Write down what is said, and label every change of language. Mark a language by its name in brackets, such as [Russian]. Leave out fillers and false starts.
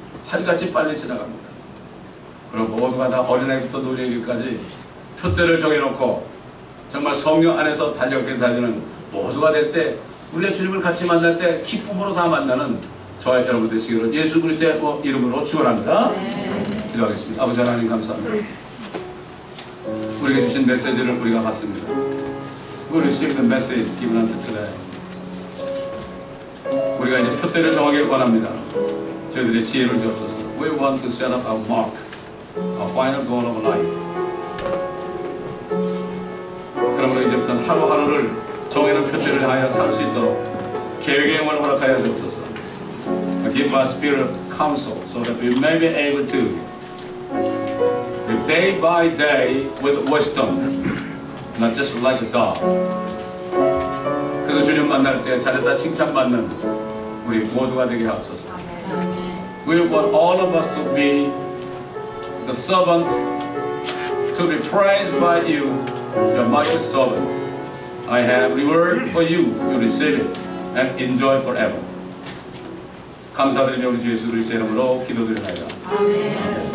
[Korean] 살같이 빨리 지나갑니다. 그럼 모두가 다 어린아이부터 노령이까지 표대를 정해놓고 정말 성령 안에서 달려있게 달리는 모두가 될 때 우리가 주님을 같이 만날 때 기쁨으로 다 만나는 저와 여러분 되시기를 예수 그리스도의 이름으로 축원합니다. 기도하겠습니다. 아버지 하나님 감사합니다. 우리에게 주신 메시지를 우리가 받습니다. [English] We receive the message given unto today. [Korean] 우리가 이제 표대를 정하기를 원합니다. 저희들의 지혜를 주옵소서. [English] We want to set up our mark, our final goal of life. [Korean] 그러므로 이제부터는 하루하루를 정해놓은 표대를 향하여 살 수 있도록 계획의 영을 허락하여 주옵소서. [English] Give us spirit of counsel so that we may be able to live day by day with wisdom, not just like a dog. [Korean] 그래서 주님 만날 때 잘했다 칭찬받는 우리 모두가 되게 하옵소서. [English] We want all of us to be the servant, to be praised by you, your mighty servant. I have reward for you, you receive it and enjoy forever. [Korean] 감사드리며 우리 주 예수 그리스도의 이름으로 기도드리나이다. 아멘.